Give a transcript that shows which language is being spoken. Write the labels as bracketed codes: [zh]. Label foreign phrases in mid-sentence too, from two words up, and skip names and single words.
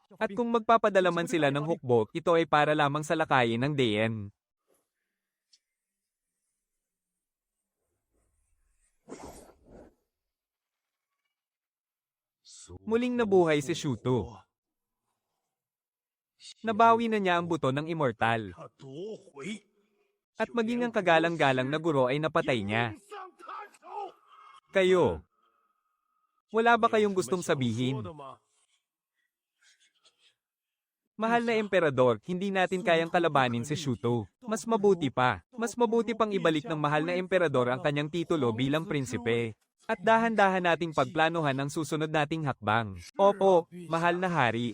[tl] At kung magpapadala man sila ng hukbo, ito ay para lamang sa lakayin ng Dayan. Muling nabuhay si Shuto. Nabawi na niya ang buto ng immortal. [zh] 他夺回， [tl] At maging ang kagalang-galang na guro ay napatay niya. [zh] 上他手。 [tl] Kayo, wala ba kayong gustong 说 sabihin? [zh] 的吗？ [tl] Mahal na emperador, hindi natin kayang kalabanin si Shuto. Mas mabuti pa. Mas mabuti pang ibalik ng mahal na emperador ang kanyang titulo bilang prinsipe. At dahan-dahan nating pagplanuhan ang susunod nating hakbang. Opo, mahal na hari.